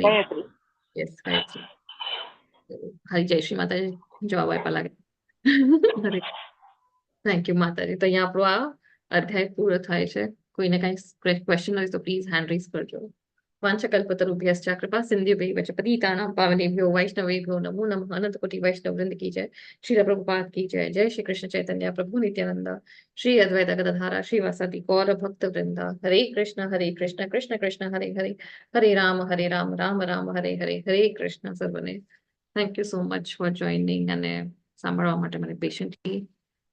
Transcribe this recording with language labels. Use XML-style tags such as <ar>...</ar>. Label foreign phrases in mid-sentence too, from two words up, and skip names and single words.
<gu>ગાયત્રી, યસ, ગાયત્રી. હરી, જય શ્રી માતાજી જવાબ આપ્યા લાગે. હરે,</gu> <en>thank you</en> <gu>માતાજી. તો અહીંયા આપણો આ અધ્યાય પૂરો થાય છે. કોઈને કઈ ક્વેશ્ચન હોય તો</gu> <en>please hand raise</en> <gu>કરજો.</gu> <sa>વાંચકલ્પતરુભ્યશ્ચ કૃપા સિંધુભ્યૈવ ચ પતિતાનાં પાવનેભ્યો વૈષ્ણવેભ્યો નમો નમઃ.</sa> <hi>अनंत कोटि वैष्णव वृंद की जय। श्रील प्रभुपाद की जय.</hi> <sa>જય શ્રી કૃષ્ણ ચૈતન્ય પ્રભુ નિત્યાનંદ, શ્રી અદ્વૈત ગદાધર શ્રીવાસાદિ ગૌર ભક્ત વૃંદ. હરે કૃષ્ણ કૃષ્ણ કૃષ્ણ હરે હરે, હરે રામ રામ રામ હરે હરે.</sa> <gu>હરે કૃષ્ણ સર્વને.</gu> <en>thank you so much for joining</en> <gu>અને સાંભળવા માટે મને પેશન્ટલી.</gu>